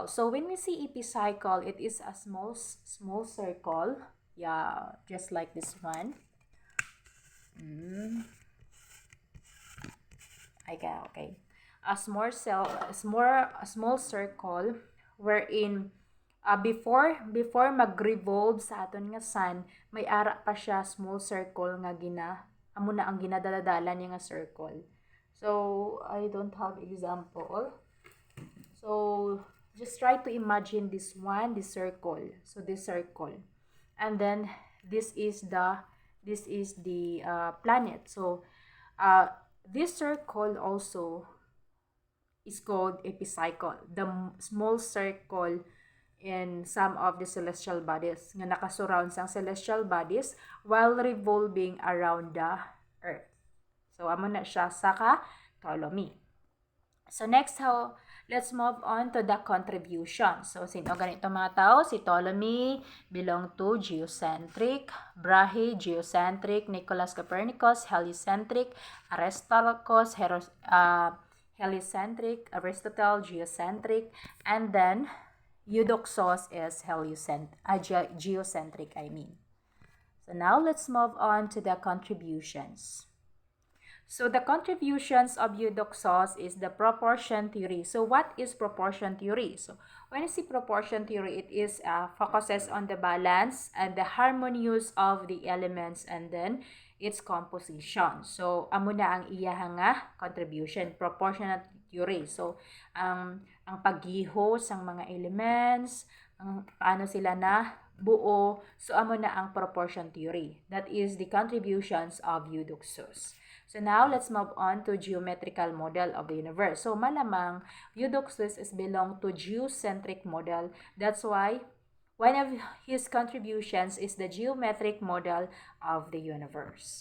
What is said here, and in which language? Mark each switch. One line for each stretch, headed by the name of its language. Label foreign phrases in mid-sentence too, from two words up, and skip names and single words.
English: So when we see epicycle, it is a small circle, yeah, just like this one. Okay. A small circle wherein
Hiligaynon: before mag-revolve sa aton nga sun, may ara pa siya small circle nga amo na ang ginadaladala niya nga circle.
English: So I don't have example. So just try to imagine this circle. So this circle, and then this is the planet. So this circle also is called epicycle, the small circle in some of the celestial bodies
Hiligaynon: nga nakasurround sang
English: celestial bodies while revolving around the earth.
Hiligaynon: So amo na siya sa Ptolemy.
English: So next, let's move on to the contribution.
Filipino: So sino ganito mga tao?
English: Si Ptolemy belong to geocentric, Brahe geocentric, Nicholas Copernicus heliocentric, Aristarchus heliocentric, Aristotle geocentric, and then Eudoxus is geocentric, So now let's move on to the contributions. So the contributions of Eudoxus is the proportion theory. So what is proportion theory? So when you see proportion theory, it is focuses on the balance and the harmonious of the elements and then its composition.
Hiligaynon: So amo na ang iyang nga contribution,
English: proportional theory.
Hiligaynon: So ang paggiho sang mga elements, paano sila na buo, so amo na ang proportion theory.
English: That is the contributions of Eudoxus. So now, let's move on to geometrical model of the universe. So malamang, Eudoxus is belong to geocentric model. That's why one of his contributions is the geometric model of the universe.